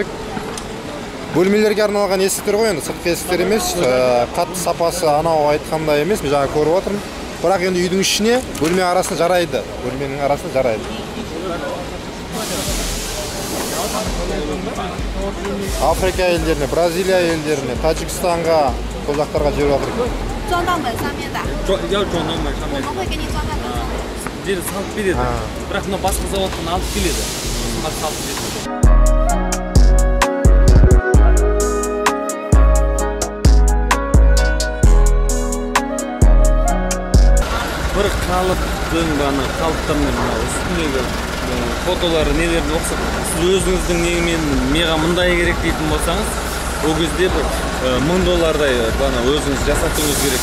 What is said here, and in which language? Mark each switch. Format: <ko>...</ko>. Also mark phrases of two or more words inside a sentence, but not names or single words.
<kk>Бөлмелерге арналған есіктер ғой, енді сыртқы есіктер емес, қатты сапасы анау айтқандай емес, мен жаңа көріп отырмын. Бірақ енді үйдің ішіне бөлме арасында жарайды. Бөлменің арасында жарайды. Африка елдеріне, Бразилия елдеріне, Таджикстанға, сол жақтарға жіберіп жатыр.</kk> <zh>装到门上面的。要装到门上面。我们会给你装在门上面。</zh> <kk>Дері салып береді. Бірақ мына басқа заводтан алып келеді. Салып береді. Бір қалыптармен үстіндегі фотолары нелерін оқсақ, сіз өзіңіздің негімен меға мұндай керек дейтін болсаңыз, ол кезде бір $1000 өзіңіз жасатуыңыз керек.</kk>